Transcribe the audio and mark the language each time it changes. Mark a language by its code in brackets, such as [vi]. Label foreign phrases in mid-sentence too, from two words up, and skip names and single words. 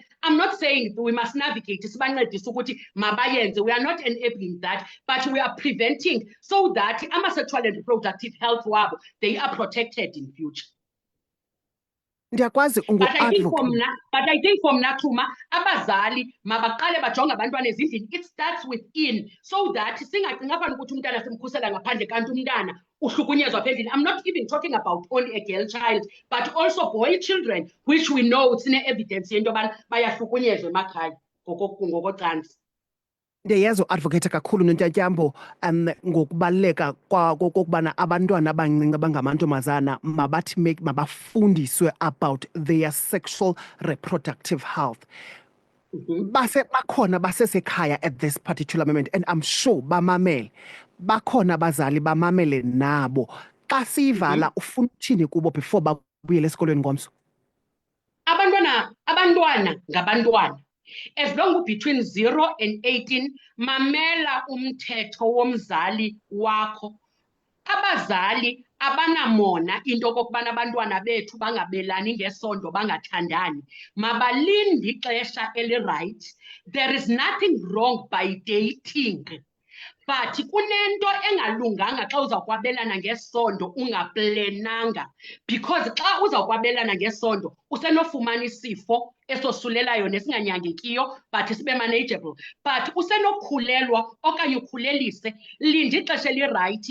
[en] I'm not saying we must navigate [xh] sibancedise ukuthi mabayenze, [en] we are not enabling that, but we are preventing so that ama-sexual and reproductive health wabo, they are protected in future. [xh] Ndiyakwazi [en] But I think for [xh] mna Xuma, abazali mabaqale bajonge abantwana ezindlini. [en] It starts within, so that [xh] singacinga apha ukuthi umntana simkhusela ngaphandle kanti umntana uhlukunyezwa apha endlini. [en] I'm not even talking about only a girl child, but also boy children, which we know [xh] sine-evidence yento yobana bayahlukunyezwa emakhaya ngokocansi. Ndiyayazi uadvocate kakhulu Nontatyambo ngokubaluleka kokubana abantwana abancinci abangamantombazana mabafundiswe [en] about their sexual reproductive health. [xh] Bakhona basesekhaya [en] at this particular moment, and I'm sure [xh] bamamele. Bakhona abazali bamamele nabo. Xa siyivala ufuna uthini kubo before babuyele esikolweni ngomso? Abantwana ngabantwana. [en] As long between 0 and 18, [xh] mamela umthetho womzali wakho. Abazali abanamona into okokubana abantwana bethu bangabelani ngesondo bangathandani. Mabalinde ixesha eli-right. [en] There is nothing wrong by dating. [xh] But kunento engalunganga xa uzakwabelana ngesondo ungaplenanga, because xa uzakwabelana ngesondo usenofumana isifo esosulelayo nesinganyangekiyo but sibe manageable. But usenokhulelwa okanye ukhulelise, linda ixesha eli-right.